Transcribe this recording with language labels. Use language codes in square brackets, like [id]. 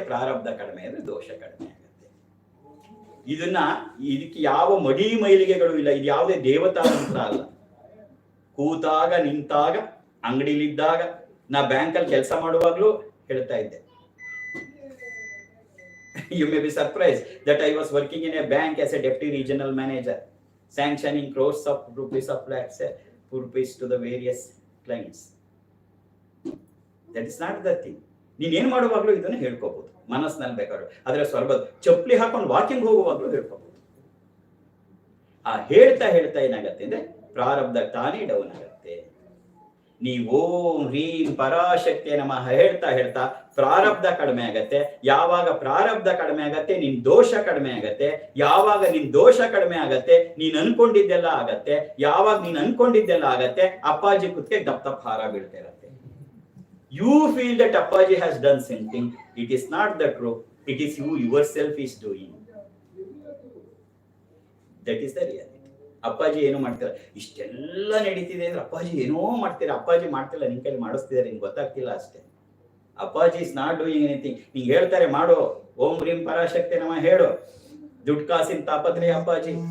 [kn] ಪ್ರಾರಬ್ಧ ಕಡಿಮೆ ಅಂದ್ರೆ ದೋಷ ಕಡಿಮೆ ಆಗತ್ತೆ. ಇದಕ್ಕೆ ಯಾವ ಮಡಿ ಮೈಲಿಗೆಗಳು ಇಲ್ಲ. ಇದು ಯಾವುದೇ ದೇವತಾ ಮಂತ್ರ ಅಲ್ಲ. ಕೂತಾಗ, ನಿಂತಾಗ, ಅಂಗಡಿಲಿದ್ದಾಗ, ನಾ ಬ್ಯಾಂಕಲ್ಲಿ ಕೆಲಸ ಮಾಡುವಾಗ್ಲೂ ಹೇಳ್ತಾ ಇದ್ದೆ. [en] You may be surprised that I was working in a bank as a deputy regional manager, sanctioning crores of rupees of lakhs rupees to the various clients. That is not the thing. [kn] ನೀನೇನು ಮಾಡುವಾಗ್ಲೂ ಇದನ್ನು ಹೇಳ್ಕೋಬಹುದು ಮನಸ್ಸಿನಲ್ಲಿ ಬೇಕಾದ್ರು. ಆದ್ರೆ ಸ್ವರ್ಬದ್ ಚಪ್ಪಲಿ ಹಾಕೊಂಡು walking ಹೋಗುವಾಗ್ಲೂ ಹೇಳ್ಕೋಬಹುದು. ಆ ಹೇಳ್ತಾ ಹೇಳ್ತಾ ಏನಾಗತ್ತೆ ಅಂದ್ರೆ ಪ್ರಾರಬ್ಧ ತಾನೇ ಡೌನ್ ಆಗತ್ತೆ. ನೀವು ಓಂ ಹ್ರೀಂ ಪರಾಶಕ್ತಿ ನಮಃ ಹೇಳ್ತಾ ಹೇಳ್ತಾ ಪ್ರಾರಬ್ಧ ಕಡಿಮೆ ಆಗತ್ತೆ. ಯಾವಾಗ ಪ್ರಾರಬ್ಧ ಕಡಿಮೆ ಆಗತ್ತೆ, ನಿನ್ ದೋಷ ಕಡಿಮೆ ಆಗತ್ತೆ. ಯಾವಾಗ ನಿನ್ ದೋಷ ಕಡಿಮೆ ಆಗತ್ತೆ, ನೀನ್ ಅನ್ಕೊಂಡಿದ್ದೆಲ್ಲ ಆಗತ್ತೆ. ಯಾವಾಗ ನೀನ್ ಅನ್ಕೊಂಡಿದ್ದೆಲ್ಲ ಆಗತ್ತೆ, ಅಪ್ಪಾಜಿ ಕುತ್ತಿಗೆ ದಪ್ಪ ದಪ್ಪ ಹಾರ ಬೀಳ್ತಾ ಇರತ್ತೆ. [en] You feel that Appaji has done something. It is not the truth. It is you yourself is doing. That is the reality. [kn] ಅಪ್ಪಾಜಿ ಏನೋ ಮಾಡ್ತಾರೆ, ಇಷ್ಟೆಲ್ಲ ನಡೀತಿದೆ ಅಂದ್ರೆ ಅಪ್ಪಾಜಿ ಏನೋ ಮಾಡ್ತೀರಾ. ಅಪ್ಪಾಜಿ ಮಾಡ್ತಿಲ್ಲ, ನಿನ್ ಕೈಲಿ ಮಾಡಿಸ್ತಿದ್ದಾರೆ, ನಿನ್ಗೆ ಗೊತ್ತಾಗ್ತಿಲ್ಲ ಅಷ್ಟೇ. [en] Appaji is not doing anything. [kn] ನಿಂಗೆ ಹೇಳ್ತಾರೆ ಮಾಡು, ಓಂ ಹ್ರೀಂ ಪರಾಶಕ್ತಿ ನಮಃ ಹೇಳು. ದುಡ್ಡು ಕಾಸಿನ ತಾಪತ್ರೆ ಅಪ್ಪಾಜಿ.